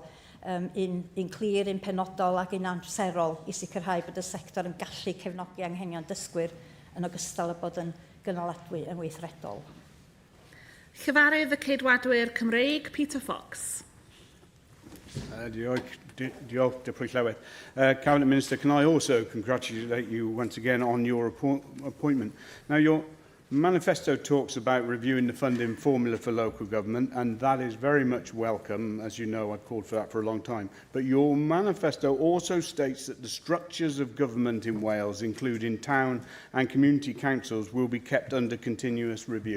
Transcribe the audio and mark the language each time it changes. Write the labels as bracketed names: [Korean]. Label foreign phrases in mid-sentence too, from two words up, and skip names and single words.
[Welsh] Un clir, un penodol ac un amserol i sicrhau bod y sector yn gallu cefnogi anghenion dysgwyr yn ogystal â bod yn gynaladwy yn weithredol. Chyfarydd y Ceidwadwyr Cymreig, Peter Fox. Diolch, Deputy Llywydd. [English] Cabinet Minister, can I also congratulate you once again on your appointment? Now, your manifesto talks about reviewing the funding formula for local government, and that is very much welcome. As you know, I've called for that for a long time. But your manifesto also states that the structures of government in Wales, including town and community councils, will be kept under continuous review.